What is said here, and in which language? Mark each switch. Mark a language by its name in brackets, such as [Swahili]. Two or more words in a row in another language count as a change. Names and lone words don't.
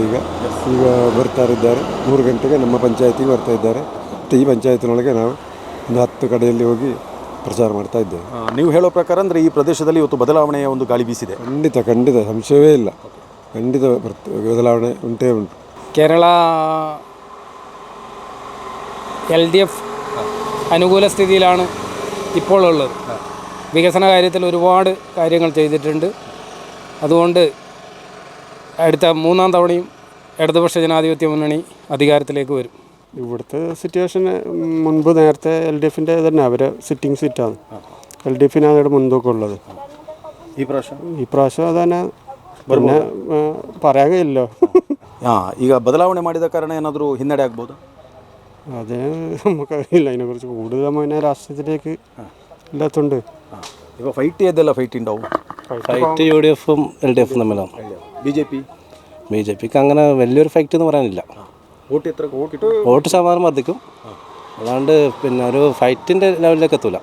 [Kannada] ಈಗ ಬರ್ತಾ ಇದ್ದಾರೆ. 3 ಗಂಟೆಗೆ ನಮ್ಮ ಪಂಚಾಯತಿಗೆ ಬರ್ತಾ ಇದ್ದಾರೆ. ಮತ್ತು ಈ ಪಂಚಾಯತಿನೊಳಗೆ ನಾವು ಒಂದು 10 ಕಡೆಯಲ್ಲಿ ಹೋಗಿ ಪ್ರಚಾರ ಮಾಡ್ತಾ ಇದ್ದೇವೆ. ನೀವು ಹೇಳೋ ಪ್ರಕಾರ ಅಂದರೆ ಈ ಪ್ರದೇಶದಲ್ಲಿ ಇವತ್ತು ಬದಲಾವಣೆಯ ಒಂದು ಗಾಳಿ ಬೀಸಿದೆ. ಖಂಡಿತ ಸಂಶಯವೇ ಇಲ್ಲ. ಖಂಡಿತ ಬದಲಾವಣೆ ಉಂಟೇ ಉಂಟು. [Malayalam] കേരള LDF അനുകൂല സ്ഥിതിയിലാണ് ഇപ്പോൾ ഉള്ളത്. വികസന കാര്യത്തിൽ ഒരുപാട് കാര്യങ്ങൾ ചെയ്തിട്ടുണ്ട്. അതുകൊണ്ട് അടുത്ത 3-ാം തവണയും ഇടതുപക്ഷ ജനാധിപത്യ മുന്നണി അധികാരത്തിലേക്ക് വരും. ഇവിടുത്തെ സിറ്റുവേഷൻ മുൻപ് നേരത്തെ LDFിൻ്റെ തന്നെ അവരെ സിറ്റിംഗ് സീറ്റാണ്. LDFിനാണ് ഇവിടെ മുൻതൂക്കം ഉള്ളത്. ഈ പ്രാവശ്യം അതന്നെ പിന്നെ പറയാൻ കഴിയില്ലോ. [Kannada] ಈಗ ಬದಲಾವಣೆ ಮಾಡಿದ ಕಾರಣ ಏನಾದರೂ ಹಿನ್ನಡೆ ಆಗ್ಬೋದು? [Malayalam] അത് നമുക്കറിയില്ല. അതിനെക്കുറിച്ച് കൂടുതൽ പിന്നെ രാഷ്ട്രീയത്തിലേക്ക് ഇല്ലാത്തതുകൊണ്ട്. ഇപ്പോൾ ഫൈറ്റ് ചെയ്തല്ല ഫൈറ്റ് ഉണ്ടാവും. ഫൈറ്റ് UDFും LDFും തമ്മിലാണ്. BJPക്ക് അങ്ങനെ വലിയൊരു ഫൈറ്റ് എന്ന് പറയാനില്ല. വോട്ട് ശതമാനം വർദ്ധിക്കും, അല്ലാണ്ട് പിന്നെ ഒരു ഫൈറ്റിൻ്റെ ലെവലിലേക്ക് എത്തൂല.